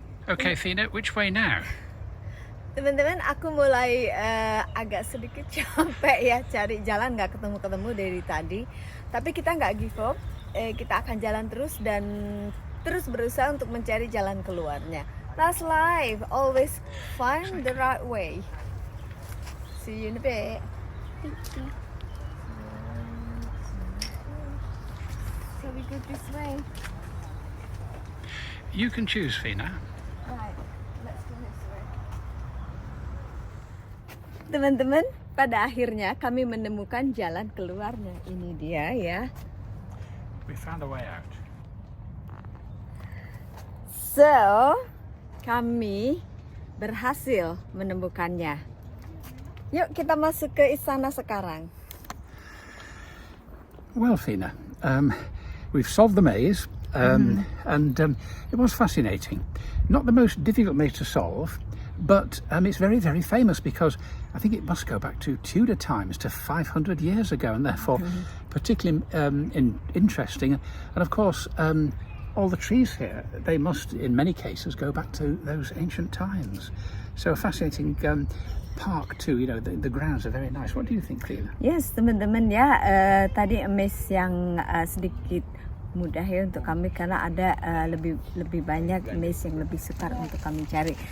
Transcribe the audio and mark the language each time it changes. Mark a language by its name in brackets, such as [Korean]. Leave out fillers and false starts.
[English] Okay, Fina, which way now? [Indonesian] Teman-teman, aku mulai agak sedikit capek ya cari jalan, nggak ketemu-ketemu dari tadi. Tapi kita nggak give up. Kita akan jalan terus dan terus berusaha untuk mencari jalan keluarnya. [English] That's life, always find the right way. See you in a bit. So we go this way. You can choose, Fina. Right, let's go this way. [Indonesian] Teman-teman, pada akhirnya kami menemukan jalan keluarnya. Ini dia ya. [English] We found a way out. [Indonesian] So, kami berhasil menemukannya. Yuk kita masuk ke istana sekarang. [English] Well, Fina, we've solved the maze, and it was fascinating. Not the most difficult maze to solve, but it's very, very famous because I think it must go back to Tudor times, to 500 years ago, and therefore particularly interesting. And of course, all the trees here, they must, in many cases, go back to those ancient times. So a fascinating park too. You know, the grounds are very nice. What do you think, Fina? [Indonesian] Yes, teman-teman ya, tadi amaze yang sedikit mudah ya untuk kami karena ada lebih banyak amaze yang lebih sukar untuk kami cari.